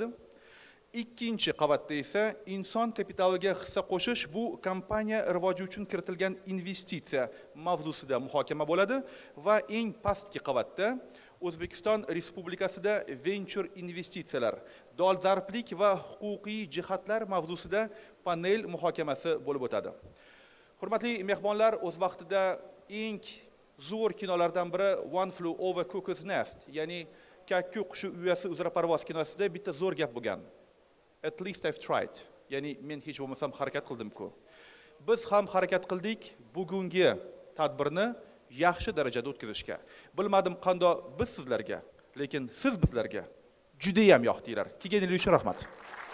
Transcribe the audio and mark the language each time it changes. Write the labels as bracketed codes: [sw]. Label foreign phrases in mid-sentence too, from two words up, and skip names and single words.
[uz] Ikkinchi qavatda esa inson kapitaliga hissa qo'shish bu kompaniya rivoji uchun kiritilgan investitsiya mavzusida muhokama bo'ladi va eng pastki qavatda O'zbekiston Respublikasida venture investitsiyalar, dolzarblik va huquqiy jihatlar mavzusida panel muhokamasi bo'lib o'tadi. Hurmatli mehmonlar, o'z vaqtida eng zo'r kinolardan biri One Flew Over Cuckoo's Nest, ya'ni Kakku qushi uyasi uzra parvoz kinosida bitta zo'r gap bo'lgan. [en] At least I've tried. [uz] Ya'ni men hech bo'lmasam harakat qildim-ku. Biz ham harakat qildik bugungi tadbirni yaxshi darajada o'tkazishga. Bilmadim qanday biz sizlarga, lekin siz bizlarga juda ham yoqdinglar. Kelganingiz uchun rahmat.